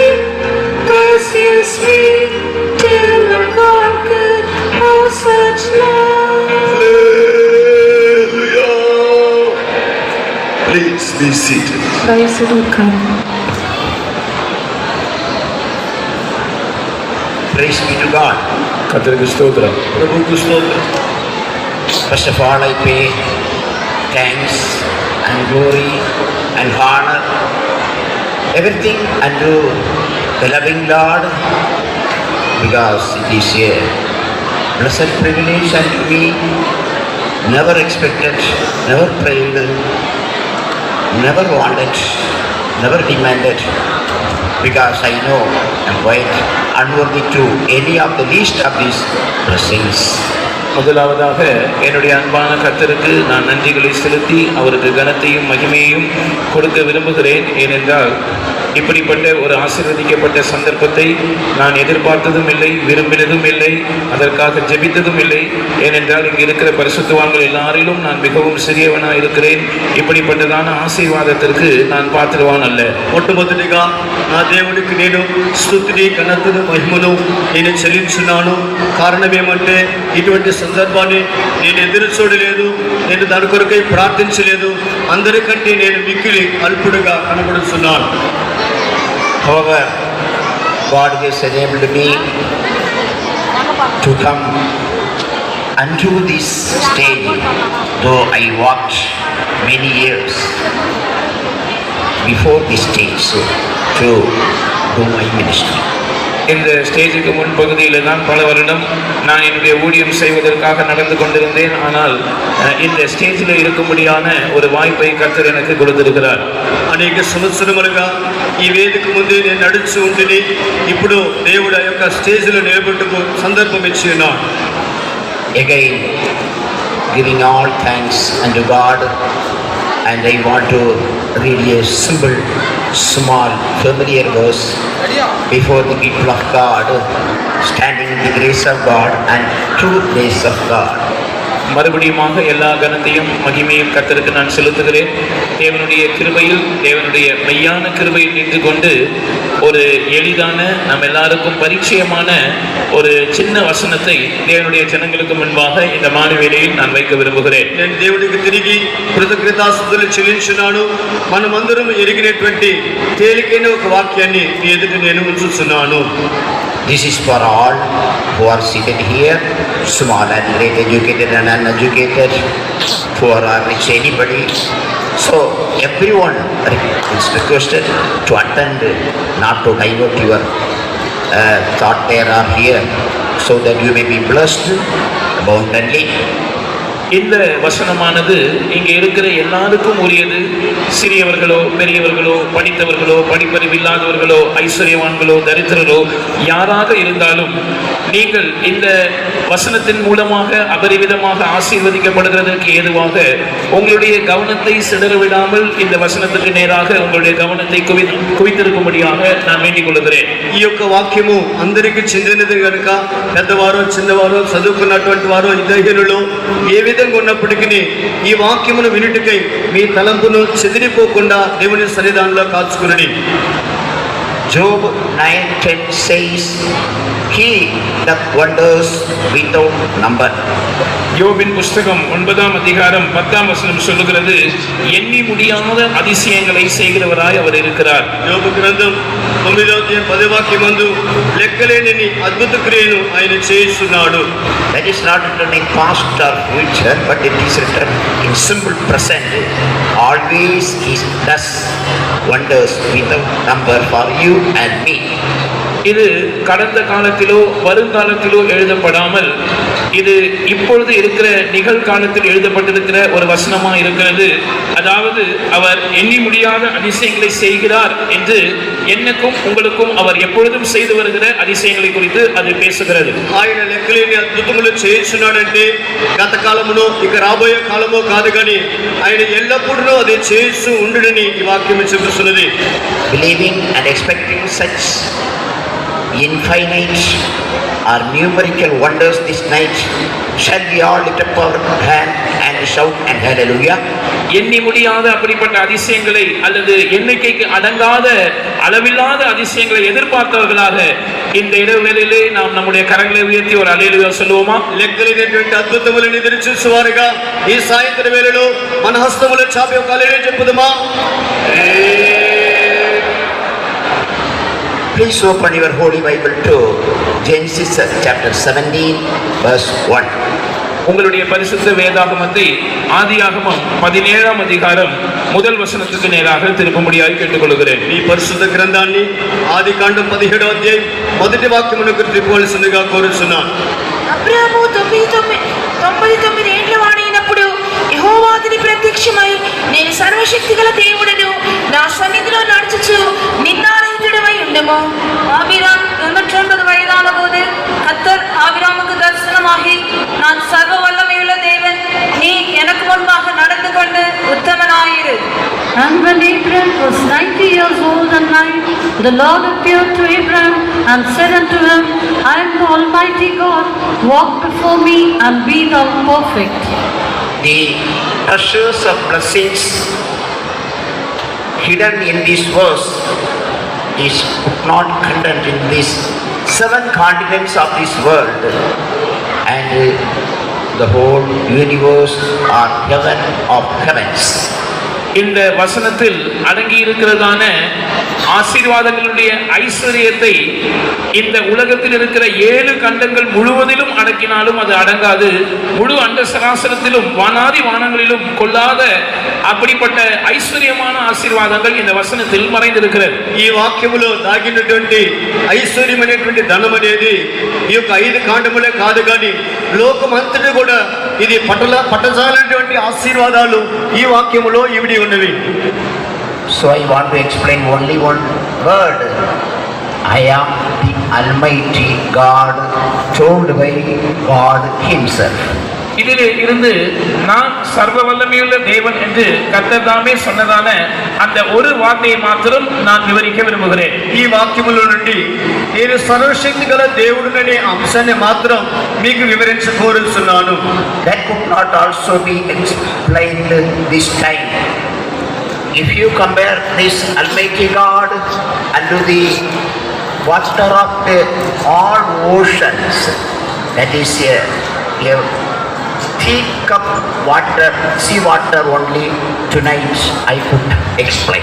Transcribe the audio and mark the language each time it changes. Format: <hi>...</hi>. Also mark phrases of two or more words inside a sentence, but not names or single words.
<en>Pursues me till I'm conquered. Oh, such love. Please be seated. Praise be to God.</en> <ta>கர்த்தருக்கு ஸ்தோத்திரம். பிரபுவுக்கு ஸ்தோத்திரம்.</ta> <en>First of all, I pay thanks and glory and honor, everything unto the loving Lord, because it is a blessed privilege unto me, never expected, never prayed, never wanted, never demanded, because I know I'm quite unworthy to any of the least of these blessings.</en> <ta>முதலாவதாக என்னுடைய அன்பான கர்த்தருக்கு நான் நன்றிகளை செலுத்தி அவருக்கு கனத்தையும் மகிமையையும் கொடுக்க விரும்புகிறேன். ஏனென்றால் இப்படிப்பட்ட ஒரு ஆசீர்வதிக்கப்பட்ட சந்தர்ப்பத்தை நான் எதிர்பார்த்ததும் இல்லை, விரும்பினதும் இல்லை, அதற்காக ஜெபித்ததும் இல்லை. ஏனென்றால் இங்கு இருக்கிற பரிசுத்தவான்கள் எல்லாரிலும் நான் மிகவும் சிறியவனாக இருக்கிறேன். இப்படிப்பட்டதான ఆశీర్వాదத்திற்கு நான் పాత్రవాన్ அல்ல.</ta> <te>మొట్టమొదటిగా నా దేవునికి నేను స్తుతిని ఘనతను మహిమను నేను చెల్లించున్నాను. కారణం ఏమంటే ఇటువంటి సందర్భాన్ని నేను ఎదురు చూడలేదు, నేను దాని కొరకై ప్రార్థించలేదు. అందరికంటే నేను మిక్కిలి అల్పుడుగా కనబడుతున్నాను.</te> <en>However, God has enabled me to come unto this stage, though I walked many years before this stage to do my ministry.</en> <ta>இந்த ஸ்டேஜுக்கு முன்பகுதியில் தான் பல வருடம் நான் என்னுடைய ஊழியம் செய்வதற்காக நடந்து கொண்டிருந்தேன். ஆனால் இந்த ஸ்டேஜில் இருக்கும்படியான ஒரு வாய்ப்பை கர்த்தர் எனக்கு கொடுத்திருக்கிறார்.</ta> <te>అనేక సంవత్సరములుగా ఈ వేదిక ముందు నేను నడుచు ఉంటిని. ఇప్పుడు దేవుడు ఆ యొక్క స్టేజ్లో నిలబెట్టుకు సందర్భం ఇచ్చి ఉన్నాడు.</te> <en>Again, giving all thanks unto God, and I want to read a simple, small, familiar verse before the people of God, standing in the grace of God and true grace of God.</en> <ta>மறுபடியுமாக எல்லா கனத்தையும் மகிமையும் கர்த்தருக்கு நான் செலுத்துகிறேன். தேவனுடைய கிருபையில், தேவனுடைய மெய்யான கிருபையில் நின்று கொண்டு ஒரு எளிதான நம் எல்லாருக்கும் பரிச்சயமான ஒரு சின்ன வசனத்தை தேவனுடைய ஜனங்களுக்கு முன்பாக இந்த மாலை வேளையில் நான் வைக்க விரும்புகிறேன்.</ta> <te>నేను దేవుడికి తిరిగి కృతజ్ఞతాస్తుతులు చెల్లించున్నాను. మనమందరం ఎరిగినటువంటి తేలికైన ఒక వాక్యాన్ని మీ ఎదుట నేను ఉంచుతున్నాను.</te> <en>This is for all who are seated here, small and great, educated and uneducated, poor or rich, anybody. So everyone is requested to attend, not to divert your thought there or here, so that you may be blessed abundantly.</en> <ta>இந்த வசனமானது இங்கே இருக்கிற எல்லாருக்கும் உரியது. சிறியவர்களோ பெரியவர்களோ, படித்தவர்களோ படிப்பறிவில்லாதவர்களோ, ஐஸ்வர்யவான்களோ தரித்திரரோ யாராக இருந்தாலும் நீங்கள் இந்த வசனத்தின் மூலமாக அபரிவிதமாக ஆசீர்வதிக்கப்படுகிறதற்கு ஏதுவாக உங்களுடைய கவனத்தை சிதறவிடாமல் இந்த வசனத்துக்கு நேராக உங்களுடைய கவனத்தை குவித்திருக்கும்படியாக நான் வேண்டிக் கொள்கிறேன்.</ta> <te>ఈ యొక్క వాక్యము అందరికీ చెందినది కనుక పెద్దవారు చిన్నవారు చదువుకున్నటువంటి వారు విద్యాహీనులు ఏ విధంగా ఉన్నప్పటికీ ఈ వాక్యమును వినుటకై మీ తలంపును చెదిరిపోకుండా దేవుని సన్నిధానంలో కాచుకునండి.</te> <en>Job 9:10 says, He doth wonders without number.</en> <ta>யோபின் புஸ்தகம் 9ஆம் அதிகாரம் 10ஆம் வசனம் சொல்லுகிறது, எண்ணி முடியாத அதிசயங்களை செய்கிறவராய் அவர் இருக்கிறார்.</ta> <te>యోబు గ్రంథం 9వ అధ్యాయం 10వ వాక్యం నందు లెక్కలేని అద్భుత క్రియను ఆయన చేస్తున్నాడు.</te> <en>That is not written in past or future, but it is written in simple present. Always He does wonders without number for you and me.</en> <ta>இது கடந்த காலத்திலோ வருங்காலத்திலோ எழுதப்படாமல் இது இப்பொழுது இருக்கிற நிகழ்காலத்தில் எழுதப்பட்டிருக்கிற ஒரு வசனமா இருக்கிறது. அதாவது அவர் எண்ணி முடியாத அதிசயங்களை செய்கிறார் என்று என்னக்கும் உங்களுக்கும் அவர் எப்பொழுதும் செய்து வருகிற அதிசயங்களை குறித்து அது பேசுகிறது.</ta> <te>ఆయన లెక్కలేని అద్భుతములు చేస్తున్నాడంటే గత కాలమునో ఇక రాబోయే కాలమో కాదు కానీ ఆయన ఎల్లప్పుడూ అది చేస్తూ ఉండునని ఈ వాక్యం చెబుతున్నది.</te> <en>Believing and expecting such infinite or numerical wonders this night, shall we all lift up our hand and shout and hallelujah?</en> <ta>எண்ணி முடியாத அப்படிப்பட்ட அதிசயங்களை அல்லது எண்ணிக்கைக்கு அடங்காத அளவில்லாத அதிசயங்களை எதிர்பார்த்தவர்களாக இந்த இரவு வேளையிலே நாம் நம்முடைய கரங்களை உயர்த்தி ஒரு அல்லேலூயா சொல்லுவோமா?</ta> <te>లెక్కలేనటువంటి అద్భుతములను ఎదురు చూసేవారుగా ఈ సాయంత్రం వేళలో మన హస్తములు చాపి ఒక హల్లెలూయా చెప్పుదామా?</te> <en>Please open your Holy Bible to Genesis chapter 17 verse 1.</en> <ta>உங்களுடைய பரிசுத்த வேதாகமத்தை ஆதியாகமம் 17ஆம் அதிகாரம் முதல் வசனத்துக்கு நேராக திருப்பும்படியாய் கேட்டுக்கொள்கிறேன்.</ta> <te>ఈ పరిశుద్ధ గ్రంథాన్ని ఆదికాండం 17వ అధ్యాయం మొదటి వాక్యమునకు తిప్పవలసిందిగా కోరుచున్నాను. అబ్రాము 99 ఏండ్ల వాడైనప్పుడు యెహోవా అతనికి ప్రత్యక్షమై, నేను సర్వశక్తిగల దేవుడను, నా సన్నిధిలో నడుచుచు నిన్నారహితుడవై ఉండము.</te> <ta>ஆபிராம் 99 வயதான போது கர்த்தர் ஆபிராமுக்கு தரிசனமாகி, நான் சர்வ வல்லமையுள்ள தேவன், நீ எனக்கு முன்பாக நடந்து கொண்டு உத்தமனாயிரு.</ta> <en>And when Abraham was 90 years old and nine, the Lord appeared to Abraham and said unto him, I am the Almighty God, walk before me and be thou perfect. The treasures of blessings hidden in this verse is not contained in these 7 continents of this world, and the whole universe or heaven of heavens.</en> <ta>இந்த வசனத்தில் அடங்கி இருக்கிறதான ஆசீர்வாதங்களுடைய ஐஸ்வரியத்தை இந்த உலகத்தில் இருக்கிற 7 கண்டங்கள் முழுவதிலும் அடக்கினாலும் அது அடங்காது. முழு அண்ட சராசரத்திலும் வானாதி வானங்களிலும் கொள்ளாத அப்படிப்பட்ட ஐஸ்வர்யமான ஆசீர்வாதங்கள் இந்த வசனத்தில் மறைந்திருக்கிறது.</ta> <te>ఈ వాక్యములో దాగినటువంటి ఐశ్వర్యమైనటువంటి ధనం అనేది ఈ యొక్క 5 కాండములే కాదు కానీ లోకమంతటి కూడా ఇది పట్టజాలైనటువంటి ఆశీర్వాదాలు ఈ వాక్యములో ఇవిడి ఉన్నవి.</te> <en>So I want to explain only one word. I am the Almighty God, told by God Himself.</en> <ta>இதில் இருந்து நான் சர்வ வல்லமையுள்ள தேவன் என்று கர்த்தர் தாமே சொன்னதான அந்த ஒரு வார்த்தையை மாத்திரம் நான் விவரிக்க விரும்புகிறேன்.</ta> <te>ఈ వాక్యములో నుండి నేను సర్వశక్తి గల దేవుడిననే అంశాన్ని మాత్రం మీకు వివరించకోరుచున్నాను.</te> <en>That could not also be explained this time. If you compare this Almighty God unto the water of all oceans, that is a teacup water, sea water only, tonight I could explain.</en>